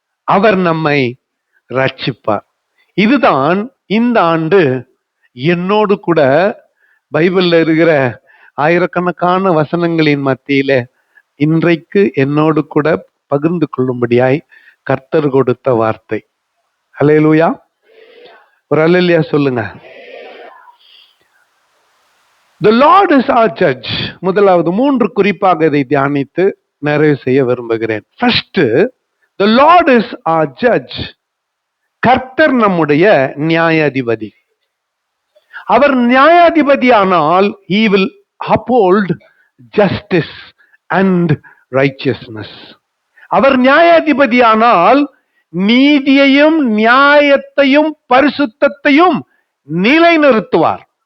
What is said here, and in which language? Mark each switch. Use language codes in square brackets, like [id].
[ta] அவர் நம்மை ரட்சிப்பார். இதுதான் இந்த ஆண்டு என்னோடு கூட பைபிள்ல இருக்கிற ஆயிரக்கணக்கான வசனங்களின் மத்தியில இன்றைக்கு என்னோடு கூட பகிர்ந்து கொள்ளும்படியாய் கர்த்தர் கொடுத்த வார்த்தை. அல்லேலூயா. ஒரு அல்லேலூயா சொல்லுங்க. [en] The Lord is our judge. [ta] முதலாவது 3 குறிப்பாக இதை தியானித்து நிறைவு செய்ய விரும்புகிறேன். [en] First, the Lord is our judge. [ta] கர்த்தர் நம்முடைய நியாயாதிபதி. அவர் நியாயாதிபதியானால் [en] he will uphold justice and righteousness. [ta] அவர் நியாயாதிபதியானால் நீதியையும் நியாயத்தையும் பரிசுத்தத்தையும் நிலைநிறுத்துவார்.